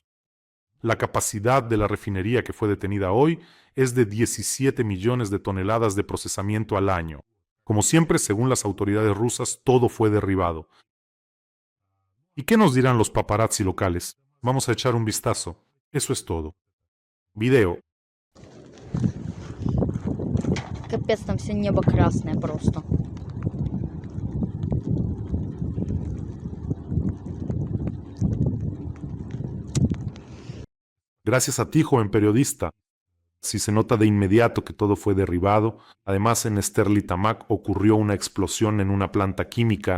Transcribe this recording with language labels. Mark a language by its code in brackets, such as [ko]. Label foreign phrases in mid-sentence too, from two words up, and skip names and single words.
[es] La capacidad de la refinería que fue detenida hoy es de 17 millones de toneladas de procesamiento al año. Como siempre, según las autoridades rusas, todo fue derribado. ¿Y qué nos dirán los paparazzi locales? Vamos a echar un vistazo. Eso es todo. Video. [ru] Капец, там все небо красное просто. [es] Gracias a ti, joven periodista. Si se nota de inmediato que todo fue derribado. Además, en Sterlitamak ocurrió una explosión en una planta química.